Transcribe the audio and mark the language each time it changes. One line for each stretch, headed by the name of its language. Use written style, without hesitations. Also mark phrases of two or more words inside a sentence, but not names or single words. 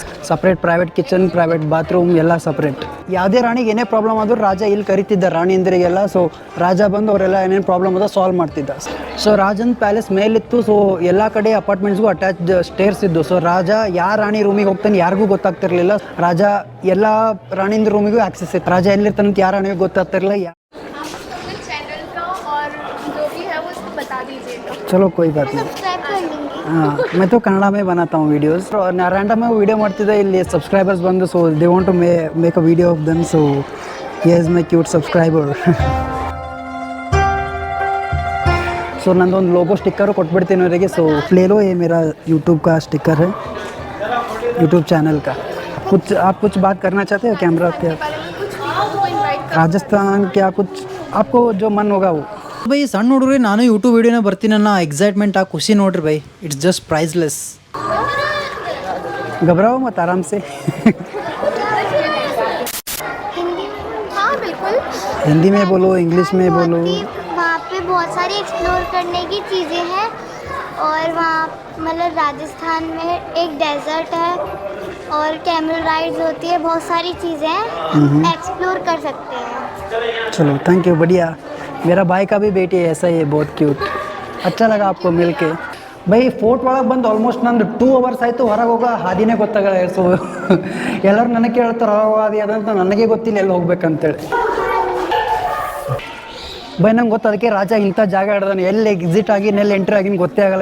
English: separate private kitchen, private bathroom
Kannada: ಎಲ್ಲ ಸಪ್ರೇಟ್. ಯಾವುದೇ ರಾಣಿಗೆ ಏನೇ ಪ್ರಾಬ್ಲಮ್ ಆದರೂ ರಾಜ ಇಲ್ಲಿ ಕರಿತಿದ್ದ ರಾಣಿಯಂದರಿಗೆಲ್ಲ. ಸೊ ರಾಜ ಬಂದು ಅವರೆಲ್ಲ ಏನೇನು ಪ್ರಾಬ್ಲಮ್ ಅದ ಸಾಲ್ವ್ ಮಾಡ್ತಿದ್ದ. ಸೊ ರಾಜನ್ ಪ್ಯಾಲೇಸ್ ಮೇಲಿತ್ತು. ಸೊ ಎಲ್ಲ ಕಡೆ ಅಪಾರ್ಟ್ಮೆಂಟ್ಸ್ಗೂ
English: attached stairs
Kannada: ಇದ್ದು. ಸೊ ರಾಜ ಯಾವ ರಾಣಿ ರೂಮಿಗೆ ಹೋಗ್ತಾನೆ ಯಾರಿಗೂ ಗೊತ್ತಾಗ್ತಿರ್ಲಿಲ್ಲ. ರಾಜ ಎಲ್ಲ ರಾಣಿಂದ ರೂಮಿಗೂ ಆಕ್ಸೆಸ್ ಇತ್ತು. ರಾಜ ಎಲ್ಲಿರ್ತಾನೆ ಅಂತ ಯಾರ ರಾಣಿಗೂ ಗೊತ್ತಾಗ್ತಿರಲಿಲ್ಲ.
Hindi: चलो कोई बात नहीं. हाँ, मैं तो कन्नड़ा में बनाता हूँ वीडियोस. रैंडम में वीडियो
Kannada: ಮಾಡ್ತಿದ್ದೆ. ಇಲ್ಲಿ ಸಬ್ಸ್ಕ್ರೈಬರ್ಸ್ ಬಂದು.
English: so they want to make a video of them. ಸೊ he is my cute subscriber.
Kannada: ಸೊ ನಂದೊಂದು ಲೋಗೋ ಸ್ಟಿಕ್ಕರು ಕೊಟ್ಬಿಡ್ತೀನಿ ಅವರಿಗೆ.
Hindi: ಸೊ ले लो, ये मेरा यूट्यूब का स्टिकर है, यूट्यूब चैनल का. आप कुछ बात करना चाहते हो कैमरा पे? राजस्थान क्या कुछ आपको जो मन होगा वो.
Kannada: ಬೈ ಸಣ್ಣ ಹುಡುಗ್ರಿ ನಾನು ಯೂಟ್ಯೂಬ್ ವೀಡಿಯೋನ ಬರ್ತೀನಿ ಅನ್ನೋ ಎಕ್ಸೈಟ್ಮೆಂಟ್ ಆ ಖುಷಿ ನೋಡ್ರಿ ಬೈ,
English: it's just priceless.
Hindi: घबराओ मत, आराम से. हाँ बिल्कुल. हिंदी में बोलो, इंग्लिश में बोलो. वहाँ पे बहुत सारी एक्सप्लोर करने की चीज़ें हैं और वहाँ मतलब राजस्थान में एक डेजर्ट है और
English: camel rides
Hindi: होती है, बहुत सारी चीज़ें हैं, एक्सप्लोर कर सकते हैं. चलो
English: thank you,
Hindi: बढ़िया. मेरा भाई का भी बेटी ऐसा ही है, बहुत क्यूट. अच्छा लगा आपको मिलके.
Kannada: ಬೈ ಫೋರ್ಟ್ ಒಳಗೆ ಬಂದು ಆಲ್ಮೋಸ್ಟ್ ನಂದು 2 hours ಆಯಿತು, ಹೊರಗೆ ಹೋಗೋ ಹಾದಿನೇ ಗೊತ್ತಾಗಲ್ಲ. ಸೊ ಎಲ್ಲರೂ ನನಗೆ ಕೇಳ್ತಾರೆ ಹಾದಿ ಅದಂತ, ನನಗೆ ಗೊತ್ತಿಲ್ಲ ಎಲ್ಲಿ ಹೋಗ್ಬೇಕಂತೇಳಿ. ಬೈ ನಂಗೆ ಗೊತ್ತು, ಅದಕ್ಕೆ ರಾಜ ಇಂಥ ಜಾಗ ಹಿಡ್ದಾನೆ, ಎಲ್ಲಿ ಎಕ್ಸಿಟ್ ಆಗಿ ಎಲ್ಲಿ ಎಂಟ್ರಿ ಆಗಿನ ಗೊತ್ತೇ ಆಗಲ್ಲ.